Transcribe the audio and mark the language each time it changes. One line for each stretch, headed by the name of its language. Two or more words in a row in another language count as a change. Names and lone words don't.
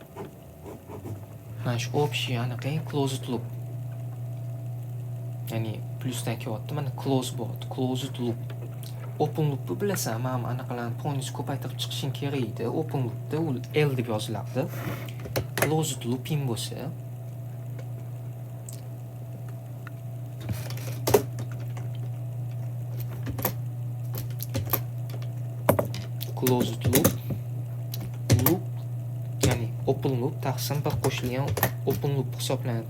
Uzbek: Mana shu общий aniq
English: closed loop.
Uzbek: Ya'ni plusdan kelyapti.
English: Mana close
Uzbek: bo'lyapti.
English: Closed loop. Open loop'ni
Uzbek: bilasan, mana anaqalarni polnis ko'paytirib chiqishing kerak edi.
English: Open loop'da
Uzbek: u L deb yozilardi.
English: Closed looping
Uzbek: bo'lsa
English: closed loop
Uzbek: ya'ni
English: open loop
Uzbek: taqsim bir qo'shilgan
English: open loop
Uzbek: hisoblanadi.